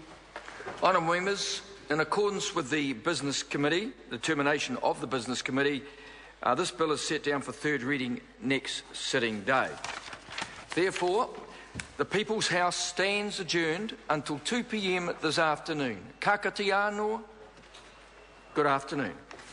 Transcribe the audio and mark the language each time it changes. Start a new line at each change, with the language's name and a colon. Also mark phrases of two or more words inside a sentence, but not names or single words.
English: Honourable members, in accordance with the Business Committee, the determination of the Business Committee, this bill is set down for third reading next sitting day. Therefore, the People's House stands adjourned until 2 p.m. this afternoon.
Māori: Ka kati anō,
English: good afternoon.